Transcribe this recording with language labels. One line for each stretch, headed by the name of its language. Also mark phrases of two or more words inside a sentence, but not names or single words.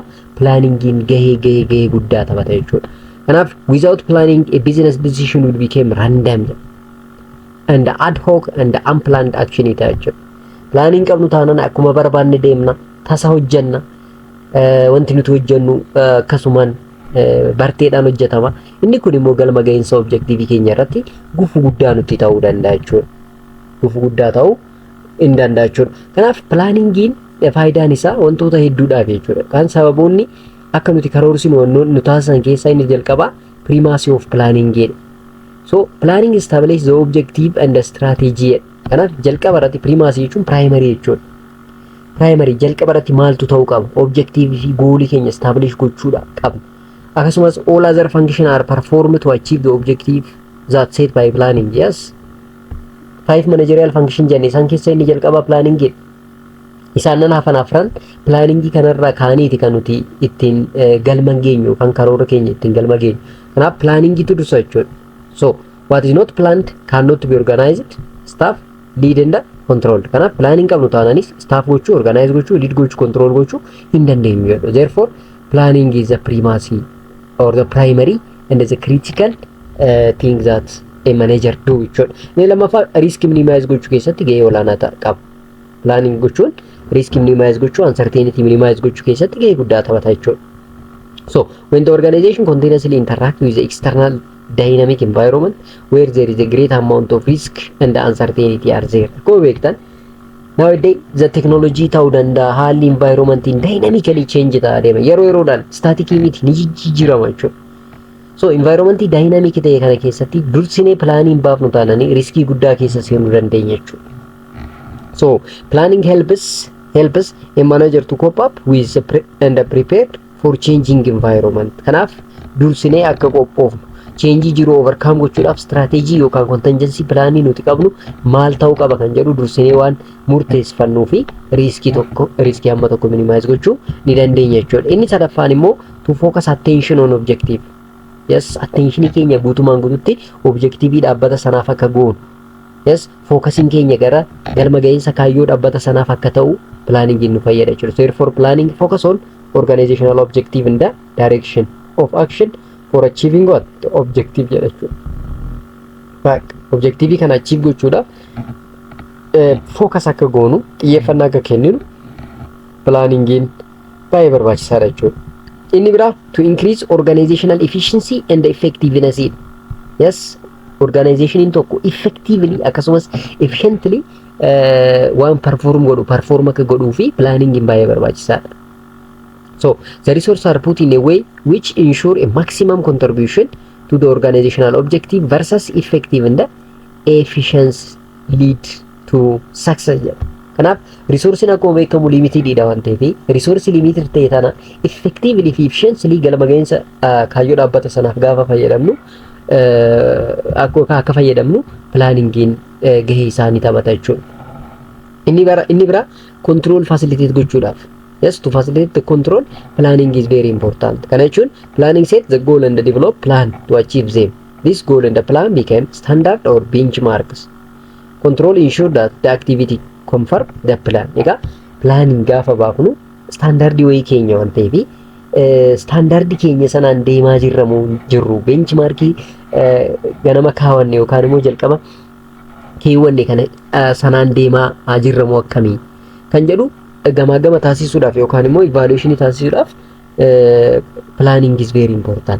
Oromo: Planningiin gahee guddaa taphata jechuudha.
English: Kanaaf without planning a business decision will become random and ad hoc and unplanned action
Oromo: ita jechuudha. Planning qabnu taanaan akkuma barbaanne deemna, tasa hojjenna, wanti nuti hojjennu akkasumaan barteedhaan hojjetama. Inni kun immoo galma gahinsa objective keenya irratti gufuu guddaa nutti ta'uu danda'a jechuudha. Gufuu guddaa ta'uu hin danda'a jechuudha. Kanaaf planningiin faayidaan isaa wantoota hedduudhaaf jechuudha. Kan sababoonni akka nuti karoorsinu nu taasisan keessaa inni jalqaba
English: primacy of planning
Oromo: jedha.
English: So planning establish the objective and the strategy.
Oromo: Kanaaf jalqaba irratti primacy jechuun primary jechuudha. Primary jalqaba irratti maaltu ta'uu qaba, objective fi goolii keenya establish gochuudha qabna.
English: Akkasumas all other function are performed to achieve the objective that set by planning.
Oromo: Yes, 5
English: managerial function
Oromo: jenne isaan keessa inni jalqaba planning jedha. Isaan nan hafan afran planningii kanarraa kaaniiti kan nuti ittiin galma geenyu kan karoora keenya ittiin galma geenyu. Kanaaf planningiitu dursa jechuudha.
English: So what is not planned cannot be organized, staff, lead and control.
Oromo: Kanaaf planning qabnu taananis staff gochuu, organize gochuu, lead gochuu, control gochuu hin dandeenyu jedhu.
English: Therefore planning is the primacy or the primary and the critical thing that a manager do jechuudha.
Oromo: Inni lammaffaa
English: risk minimize
Oromo: gochuu keessatti gahee olaanaa qaba. Planning gochuun
English: risk minimize
Oromo: gochuu,
English: uncertainty minimize
Oromo: gochuu keessatti gahee guddaa taphata jechuudha.
English: So when the organization continuously interact with the external dynamic environment where there is a great amount of risk and uncertainty are there.
Oromo: Akkuma beektan
English: nowadays the technology
Oromo: ta'uu danda'a, haalli
English: environment dynamically change
Oromo: ta'aa deema. Yeroo yeroodhaan static miti ni jijjiirama jechuudha.
English: So environment dynamic
Oromo: ta'e kana keessatti dursinee planning baafnu taananii riskii guddaa keessa seenuu dandeenya jechuudha.
English: So planning helps a manager to cope up with and prepared for changing environment.
Oromo: Kanaaf dursinee akka qophoofnu change jiru overcome gochuudhaaf strategy yookaan
English: contingency planning
Oromo: nuti qabnu maal ta'uu qaba kan jedhu dursinee waan murteessifannuu fi riskii hamma tokko minimize gochuu ni dandeenya jechuudha. Inni sadaffaan immoo
English: to focus attention on objective.
Oromo: Yes, attention keenya guutumaan guututti objective dhaabbata sanaaf akka goonu. Yes, focusing keenya gara galma gahinsa kaayyoo dhaabbata sanaaf akka ta'u planning nu fayyada jechuudha.
English: So therefore planning focus on organizational objective and the direction of action for achieving what the objective
Oromo: jedha jechuudha. Back objective kan achieve gochuudha focus akka goonu xiyyeeffannaa akka kenninu planningiin baay'ee barbaachisaadha jechuudha. Inni biraa
English: to increase organizational efficiency and effectiveness.
Oromo: Yes, organization tokko effectively akkasumas efficiently waan perform akka godhuu fi planningiin baay'ee barbaachisaadha.
English: So the resources are put in a way which ensure a maximum contribution to the organizational objective versus effective and efficiency lead to success.
Oromo: Kanaaf resourceen akkuma beekamu limited dha waan ta'eef
English: resource limited
Oromo: ta'e tana effectively fi efficiently galma gahinsa kaayyoo dhaabbata sanaaf gaafa fayyadamnu akka fayyadamnu planningiin gahee isaanii taphata jechuudha. Inni bira
English: control facilitate
Oromo: gochuudhaaf.
English: Yes, to facilitate the control, planning is very important.
Oromo: Kana jechuun
English: planning set the goal and the develop plan to achieve them. This goal and the plan became standard or benchmarks. Control ensure that the activity confirm the plan.
Oromo: Egaa planning gaafa baafnu standard way keenya waan ta'eef standard keenya sanaan deemaa jirru benchmarkii ganama kaawwanne yookaan immoo jalqaba keewwanne kana sanaan deemaa jirramu akkamii kan jedhu gama taasisuudhaaf yookaan immoo evaluation taasisuudhaaf
English: planning is very important.